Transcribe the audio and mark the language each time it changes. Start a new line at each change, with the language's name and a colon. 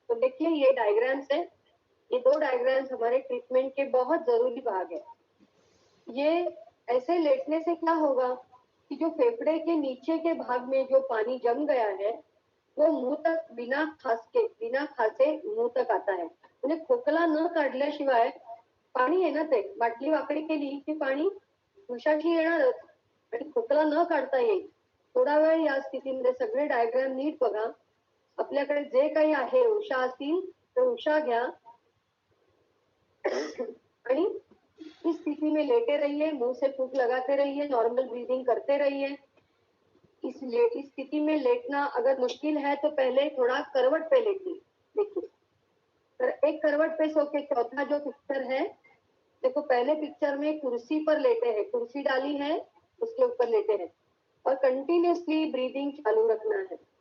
Hindi: तो देखिए ये डायग्राम्स है, ये दो डायग्राम्स हमारे ट्रीटमेंट के बहुत जरूरी भाग है। ये ऐसे लेटने से क्या होगा कि जो फेफड़े के नीचे के भाग में जो पानी जम गया है वो मुंह तक बिना खासे मुंह तक आता है।
Marathi: म्हणजे खोकला न काढल्याशिवाय पाणी आहे ना ते बाटली वाकडी केली की पाणी घशाशी येणारच आणि खोकला न काढता येईल। थोडा वेळ या स्थितीमध्ये सगळे डायग्राम नीट बघा। आपल्याकडे जे काही आहे उषा असतील तर उषा घ्या आणि
Hindi: इस स्थिति में लेटे रहिए, मुंह से फूंक लगाते रहिए, नॉर्मल ब्रीदिंग करते रहिए। इस स्थिति में लेटना अगर मुश्किल है तो पहले थोड़ा करवट पे लेटिए। देखिए, तो एक करवट पे सो के चौथा जो पिक्चर है, देखो पहले पिक्चर में कुर्सी पर लेटे हैं, कुर्सी डाली है उसके ऊपर लेटे हैं और कंटिन्यूसली ब्रीदिंग चालू रखना है।